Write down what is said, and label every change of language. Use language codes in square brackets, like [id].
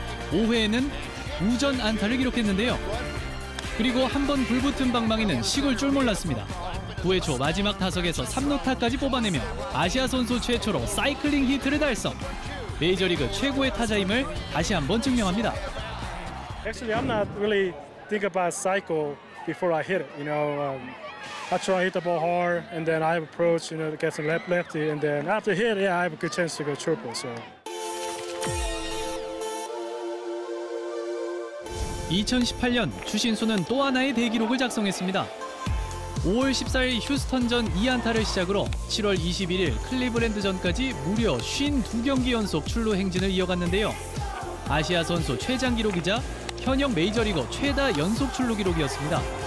[ko] 5회에는 우전 안타를 기록했는데요. 그리고 한 번 불붙은 방망이는 식을 줄 몰랐습니다. 9회 초 마지막 타석에서 3루타까지 뽑아내며 아시아 선수 최초로 사이클링 히트를 달성. 메이저리그 최고의 타자임을 다시 한번 증명합니다. [en] Actually, I'm not really think about cycle before I hit it. I try to hit the ball hard, and then I have approach, get some lefty, and then after hit, I have a good chance to go triple. So. [ko] 2018년 추신수는 또 하나의 대기록을 작성했습니다. 5월 14일 휴스턴전 2안타를 시작으로 7월 21일 클리브랜드전까지 무려 52경기 연속 출루 행진을 이어갔는데요. 아시아 선수 최장 기록이자 현역 메이저리거 최다 연속 출루 기록이었습니다.